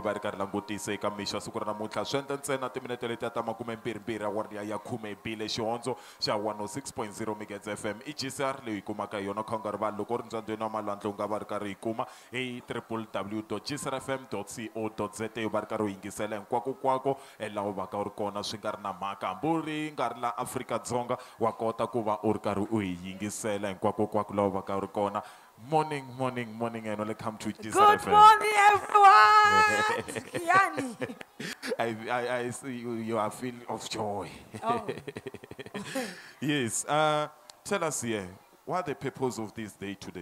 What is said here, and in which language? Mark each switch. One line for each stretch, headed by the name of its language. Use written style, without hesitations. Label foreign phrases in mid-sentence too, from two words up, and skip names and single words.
Tsonga: va ri karhi langutisa eka mixo wa siku ra namuntlha swi endla ntsena timinete leti ta 22 awara ya 10 bile xihondzo xa 106.0 MHz FM i GCR leyi hi kumaka hi yona kha u nga rivali loko u ri ndzandweni wa malwandle u nga va ri karhi hi kuma hi www www.gsrfm.co.za va ri karhi u yingisela hinkwakokwako laha u va ka u ri kona swi nga ri na mhaka hambi u ri nga ri la Afrika-Dzonga wa kota ku va u ri karhi u hi yingisela hinkwakokwako laha u va ka u ri kona.
English: Morning and welcome to Good GSRFM. morning, everyone. Yani. I see you are feeling of joy. Oh. Yes. Tell us here, what are the purpose of this day today?